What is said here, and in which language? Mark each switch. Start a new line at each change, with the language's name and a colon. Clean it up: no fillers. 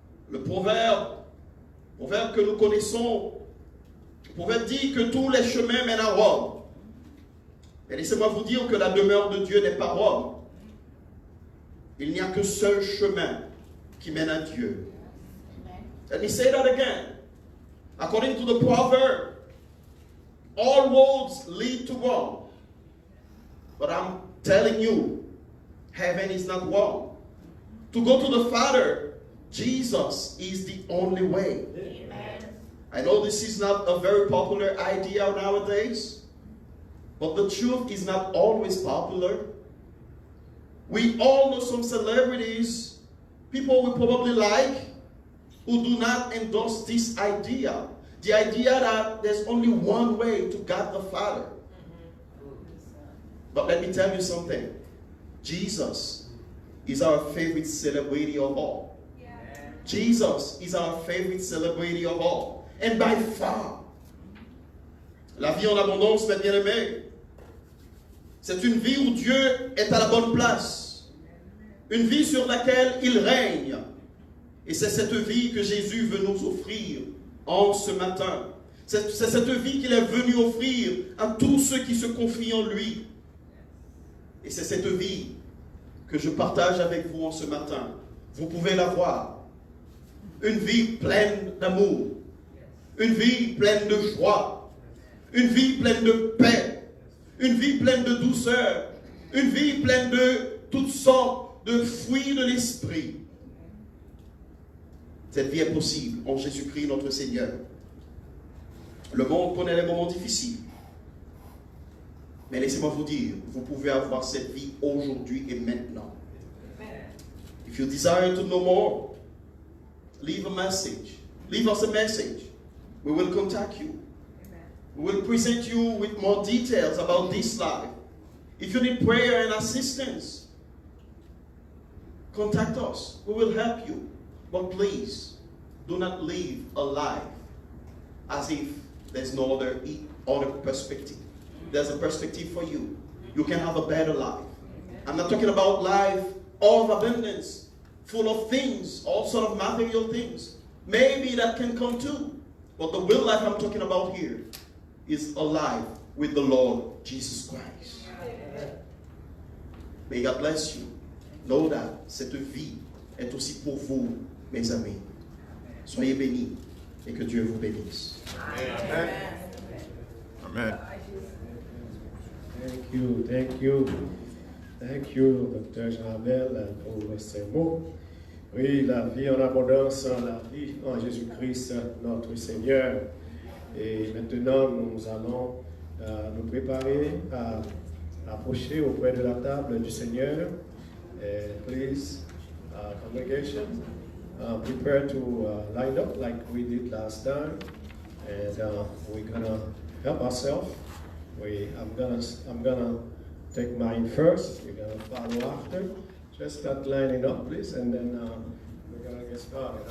French: Le proverbe que nous connaissons, le proverbe dit que tous les chemins mènent à Rome. Et laissez-moi vous dire que la demeure de Dieu n'est pas Rome. Il n'y a qu'un seul chemin qui mène à Dieu.
English: Let me say that again. According to the proverb, all roads lead to Rome. But I'm telling you, heaven is not Rome. To go to the Father, Jesus is the only way. Amen. I know this is not a very popular idea nowadays, but the truth is not always popular. We all know some celebrities, people we probably like, who do not endorse this idea. The idea that there's only one way to God the Father. But let me tell you something. Jesus is our favorite celebrity of all. Jesus is our favorite celebrity of all. And by far,
French: la vie en abondance, mes bien-aimés, c'est une vie où Dieu est à la bonne place. Une vie sur laquelle il règne. Et c'est cette vie que Jésus veut nous offrir en ce matin. C'est cette vie qu'il est venu offrir à tous ceux qui se confient en lui. Et c'est cette vie que je partage avec vous en ce matin. Vous pouvez la voir. Une vie pleine d'amour. Une vie pleine de joie. Une vie pleine de paix. Une vie pleine de douceur. Une vie pleine de toutes sortes de fruits de l'esprit. Cette vie est possible en Jésus-Christ notre Seigneur. Le monde connaît les moments difficiles. Mais laissez-moi vous dire, vous pouvez avoir cette vie aujourd'hui et maintenant.
English: If you desire to know more, leave a message. Leave us a message. We will contact you. We will present you with more details about this life. If you need prayer and assistance, contact us. We will help you. But please, do not live a life as if there's no other perspective. There's a perspective for you. You can have a better life. I'm not talking about life of abundance, full of things, all sort of material things. Maybe that can come too. But the real life I'm talking about here is a life with the Lord Jesus Christ. May God bless you. Know that
French: cette vie est aussi pour vous, mes amis. Soyez bénis et que Dieu vous bénisse. Amen. Amen.
English: Thank you, thank you. Thank you, Dr.
French: Jean-Abel, pour ces mots. Oui, la vie en abondance, la vie en Jésus-Christ, notre Seigneur. Et maintenant, nous allons nous préparer à approcher auprès de la table du Seigneur.
English: Please, congregation, prepare to line up like we did last time. And we're gonna help ourselves. I'm gonna take mine first. You're gonna follow after. Just start lining up, please, and then we're gonna get started.